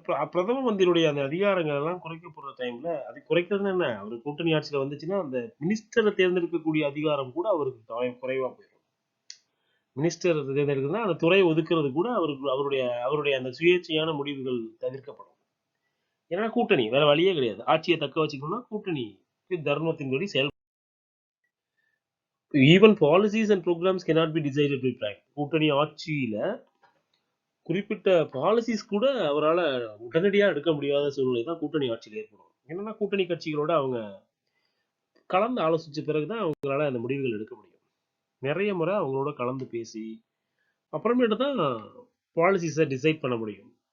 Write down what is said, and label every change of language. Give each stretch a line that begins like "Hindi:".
Tamil: பிரதம மந்திரியுடைய அந்த அதிகாரங்கள் எல்லாம் குறைக்கப்படுற டைம்ல, அது குறைக்கிறது என்ன, அவர் கூட்டணி ஆட்சியில வந்துச்சுன்னா அந்த மினிஸ்டரை தேர்ந்தெடுக்கக்கூடிய அதிகாரம் கூட அவருக்கு குறைவா போயிடும். மினிஸ்டர் தேர்ந்தெடுக்கிறதுனா அந்த துறையை ஒதுக்குறது கூட அவருடைய அந்த சுயேட்சையான முடிவுகள் தவிர்க்கப்படும். ஏன்னா கூட்டணி வேற வழியே கிடையாது. ஆட்சியை தக்க வச்சுக்கணும்னா கூட்டணி தர்மத்தின்படி செயல்படும்.
English: Even policies and programmes cannot be decided by prime.
Tamil: கூட்டணி ஆட்சியில குறிப்பிட்ட பாலிசிஸ் கூட அவரால உடனடியா எடுக்க முடியாத சூழ்நிலை தான் கூட்டணி ஆட்சியில் ஏற்படும். என்னன்னா கூட்டணி கட்சிகளோட அவங்க கலந்து ஆலோசிச்ச பிறகுதான் அவங்களால அந்த முடிவுகள் எடுக்க முடியும். நிறைய முறை அவங்களோட கலந்து பேசி அப்புறமேட்டு தான் பாலிசிஸை டிசைட் பண்ண முடியும்.